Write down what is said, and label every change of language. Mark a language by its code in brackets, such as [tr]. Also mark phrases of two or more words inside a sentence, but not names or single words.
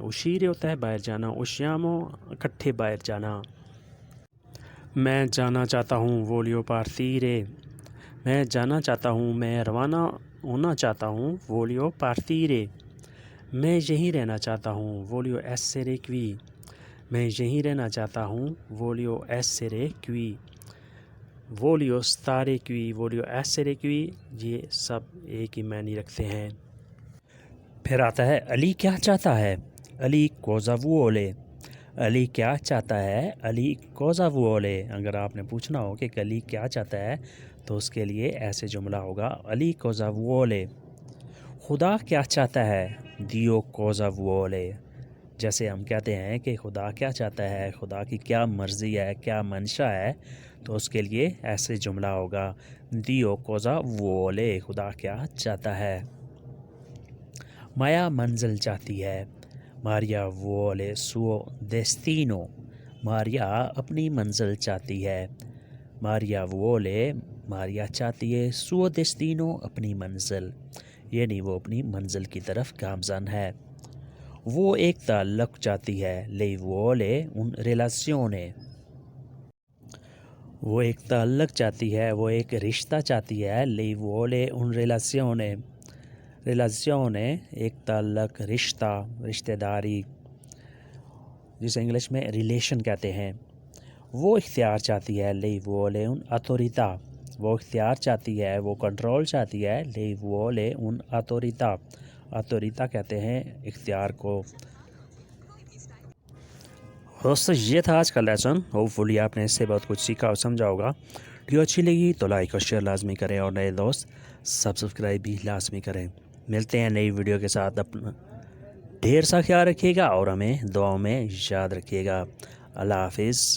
[ur] uscire ہوتا ہے باہر جانا، usciamo اکٹھے باہر جانا۔ میں جانا چاہتا ہوں، [it] voglio partire, [ur] میں جانا چاہتا ہوں، میں روانہ ہونا چاہتا ہوں، [it] voglio partire. [ur] میں یہیں رہنا چاہتا ہوں، [it] voglio essere qui, [ur] میں یہیں رہنا چاہتا ہوں، [it] voglio essere qui. voglio stare qui, voglio essere qui, [ur] یہ سب ایک ہی معنی رکھتے ہیں۔ پھر آتا ہے علی کیا چاہتا ہے، علی [it] cosa vuole، [ur] علی کیا چاہتا ہے، علی [it] cosa vuole۔ [ur] اگر آپ نے پوچھنا ہو کہ علی کیا چاہتا ہے تو اس کے لیے ایسے جملہ ہوگا، علی [it] cosa vuole۔ [ur] خدا کیا چاہتا ہے، [it] Dio cosa vuole۔ [ur] جیسے ہم کہتے ہیں کہ خدا کیا چاہتا ہے، خدا کی کیا مرضی ہے، کیا منشا ہے، تو اس کے لیے ایسے جملہ ہوگا، [it] Dio cosa vuole، [ur] خدا کیا چاہتا ہے۔ مایا منزل چاہتی ہے، ماریا [it] vuole suo destino، [ur] ماریا اپنی منزل چاہتی ہے۔ ماریا vuole، ماریا چاہتی ہے، [it] suo destino [ur] اپنی منزل، یعنی وہ اپنی منزل کی طرف گامزن ہے۔ وہ ایک تعلق چاہتی ہے، [it] lei vuole un relazione، [ur] وہ ایک تعلق چاہتی ہے، وہ ایک رشتہ چاہتی ہے، [it] lei vuole un relazione، relazione [ur] ایک تعلق، رشتہ، رشتہ داری، جسے انگلش میں ریلیشن کہتے ہیں۔ وہ اختیار چاہتی ہے، [it] lei vuole un autorità، [ur] وہ اختیار چاہتی ہے، وہ کنٹرول چاہتی ہے، [it] lei vuole un autorità، autorità [ur] کہتے ہیں اختیار کو۔ دوستو یہ تھا آج کا لیسن، ہوپفلی آپ نے اس سے بہت کچھ سیکھا اور سمجھا ہوگا۔ ویڈیو اچھی لگی تو لائک اور شیئر لازمی کریں اور نئے دوست سبسکرائب بھی لازمی کریں۔ ملتے ہیں نئی ویڈیو کے ساتھ، اپنا ڈھیر سا خیال رکھیے گا اور ہمیں دعاؤں میں یاد رکھیے گا۔